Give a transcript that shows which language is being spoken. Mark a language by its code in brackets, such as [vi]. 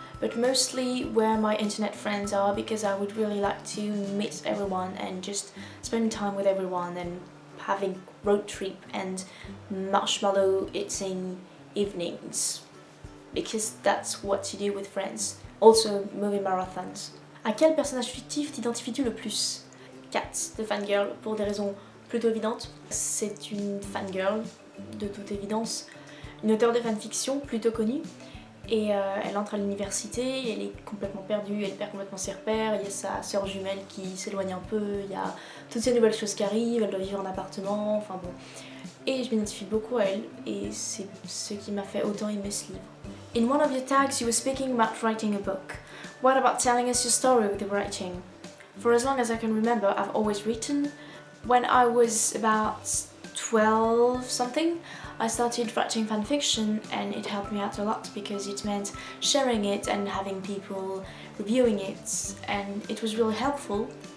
[en] But mostly where my internet friends are, because I would really like to meet everyone and just spend time with everyone and having road trip and marshmallow eating evenings, because that's what you do with friends. Also movie marathons. [fr] À quel personnage fictif t'identifies-tu le plus? Kat de Fangirl, pour des raisons plutôt évidentes. C'est une fangirl, de toute évidence, une auteure de fanfiction plutôt connue. Et elle entre à l'université, elle est complètement perdue, elle perd complètement ses repères, il y a sa sœur jumelle qui s'éloigne un peu, il y a toutes ces nouvelles choses qui arrivent, elle doit vivre en appartement, enfin bon. Et je m'identifie beaucoup à elle, et c'est ce qui m'a fait autant aimer ce livre. [en] In one of your tags you were speaking about writing a book. What about telling us your story with the writing? For as long as I can remember, I've always written. When I was about 12 something, I started writing fanfiction and it helped me out a lot because it meant sharing it and having people reviewing it, and it was really helpful.